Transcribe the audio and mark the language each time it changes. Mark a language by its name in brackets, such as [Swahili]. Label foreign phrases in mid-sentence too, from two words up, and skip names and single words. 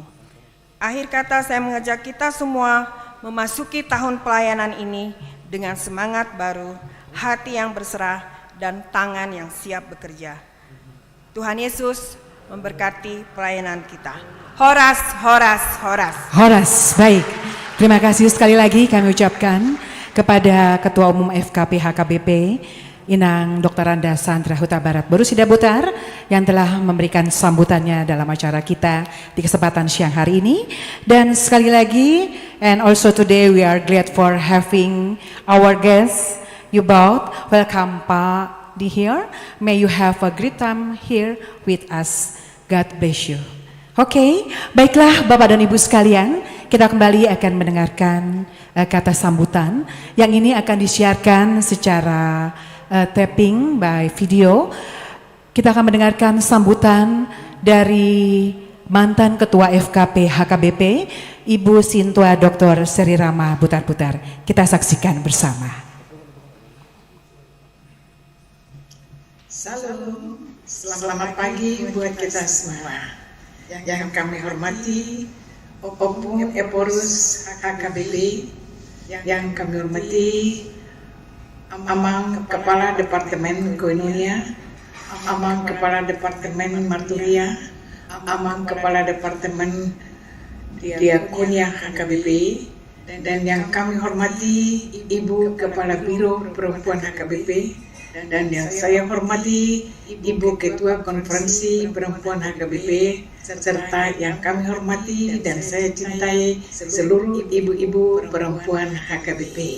[Indonesian] Akhir kata, saya mengajak kita semua memasuki tahun pelayanan ini dengan semangat baru, hati yang berserah, dan tangan yang siap bekerja. Tuhan Yesus memberkati pelayanan kita. [Batak Toba] Horas, horas, horas. [Indonesian] Horas, baik. Terima kasih sekali lagi kami ucapkan kepada Ketua Umum FKP HKBP, Inang Dr. Randa Sandra Huta Barat Borusida Butar, yang telah memberikan sambutannya dalam acara kita di kesempatan siang hari ini. Dan sekali lagi, [English] and also today we are glad for having our guests, you both. Welcome Pak di here. May you have a great time here with us. God bless you. [Indonesian] Oke, baiklah Bapak dan Ibu sekalian, kita kembali akan mendengarkan kata sambutan yang ini akan disiarkan secara [English] tapping by video. [Indonesian] Kita akan mendengarkan sambutan dari mantan Ketua FKP HKBP, Ibu Sintua Dr. Seri Rama Butar-Butar. Kita saksikan bersama. Salam, selamat pagi buat kita semua. Yang kami hormati Opung Eporus HKBP, yang kami hormati Amang Kepala Departemen Koinonia, Amang Kepala Departemen Marturia, Amang Kepala Departemen Diakonia HKBP, dan yang kami hormati Ibu Kepala Biro Perempuan HKBP, dan yang saya hormati Ibu Ketua Konferensi Perempuan HKBP, serta yang kami hormati dan saya cintai seluruh ibu-ibu perempuan HKBP.